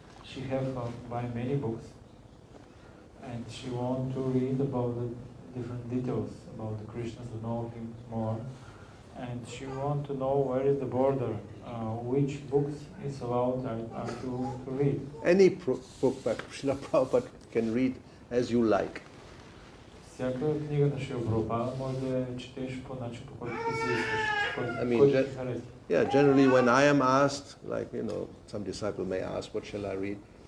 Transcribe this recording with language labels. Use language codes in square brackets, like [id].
[en] She have buy many books, and she want to read about the different details about the Krishna, to know him more, and she want to know where is the border, which books is allowed to read. Any book by Srila Prabhupada can read as you like. [bg] Всяка книга на Шрила Прабхупада може да я четеш по начин, по който ти си искаш, който ти харесва. [en] Yeah, generally when I am asked, like, some disciple may ask, what shall I read?